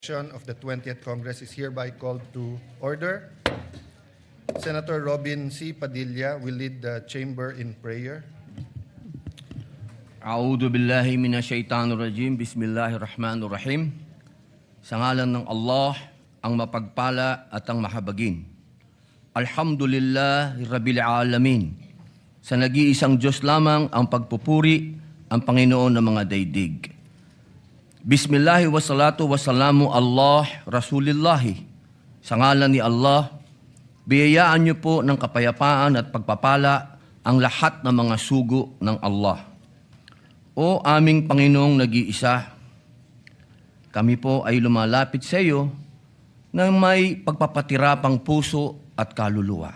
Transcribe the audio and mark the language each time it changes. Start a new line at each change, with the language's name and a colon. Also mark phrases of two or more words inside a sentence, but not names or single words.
English: Of the 20th Congress is hereby called to order. Senator Robin C. Padilla will lead the chamber in prayer.
Arabic: أعوذ بالله من الشيطان الرجيم. بسم الله الرحمن الرحيم.
Filipino: Sa ngalan ng Allah, ang mapagpala at ang mahabagin.
Arabic: الحمد لله رب العالمين.
Filipino: Sa nag-iisang Diyos lamang ang pagpupuri, ang Panginoon ng mga daigdig.
Arabic: بسم الله والصلاة والسلام على رسول الله.
Filipino: Sa ngalan ni Allah, biyayaan niyo po ng kapayapaan at pagpapala ang lahat ng mga sugo ng Allah. O aming Panginoong nag-iisa, kami po ay lumalapit sa iyo na may pagpapatirapang puso at kaluluwa.